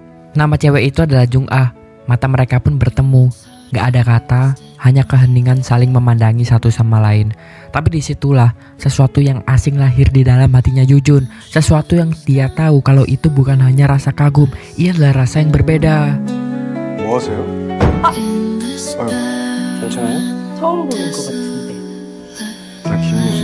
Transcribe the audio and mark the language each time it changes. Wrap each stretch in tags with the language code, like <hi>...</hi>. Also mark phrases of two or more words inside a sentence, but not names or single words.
<id>Nama cewek itu adalah Jung-ah. Mata mereka pun bertemu. Gak ada kata, hanya keheningan saling memandangi satu sama lain. Tapi disitulah sesuatu yang asing lahir di dalam hatinya Yujun. Sesuatu yang dia tahu kalau itu bukan hanya rasa kagum, ia adalah rasa yang berbeda.</id> <ko>뭐 하세요? 괜찮아요? 처음 보는 것 같은데. 나 김유진.</ko>